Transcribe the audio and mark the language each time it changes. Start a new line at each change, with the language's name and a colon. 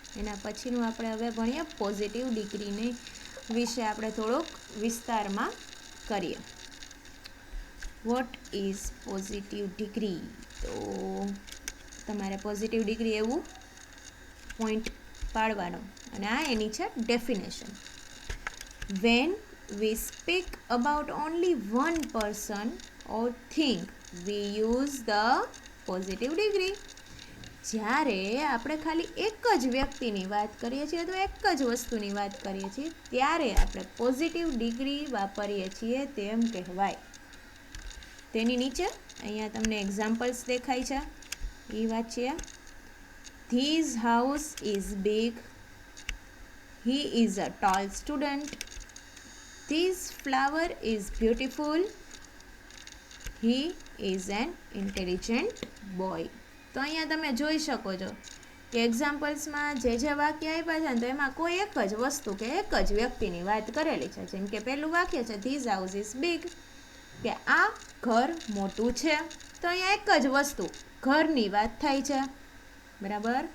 Gujarati: એના પછીનું આપણે હવે ભણીએ પોઝિટિવ ડિગ્રીને વિશે આપણે થોડુંક વિસ્તારમાં કરીએ.
English: What is positive degree?
Gujarati: તો તમારે પોઝિટિવ ડિગ્રી એવું પોઈન્ટ પાડવાનો અને આ એની છે definition.
English: When we speak about only one person or thing, we use the positive degree.
Gujarati: જ્યારે આપણે ખાલી એક જ વ્યક્તિની વાત કરીએ છીએ અથવા એક જ વસ્તુની વાત કરીએ છીએ ત્યારે આપણે પોઝિટિવ ડિગ્રી વાપરીએ છીએ તેમ કહેવાય. તેની નીચે અહીંયા તમને એક્ઝામ્પલ્સ દેખાય છે, એ વાંચીએ.
English: His house is big. He is a tall student. This flower is beautiful. He is an intelligent boy.
Gujarati: તો અહીંયા તમે જોઈ શકો છો કે એક્ઝામ્પલ્સમાં જે વાક્ય આપ્યા છે ને તો એમાં કોઈ એક જ વસ્તુ કે એક જ વ્યક્તિની વાત કરેલી છે. જેમ કે પહેલું વાક્ય છે
English: this house is big,
Gujarati: કે આ ઘર મોટું છે. તો અહીંયા એક જ વસ્તુ ઘરની વાત થાય છે. બરાબર.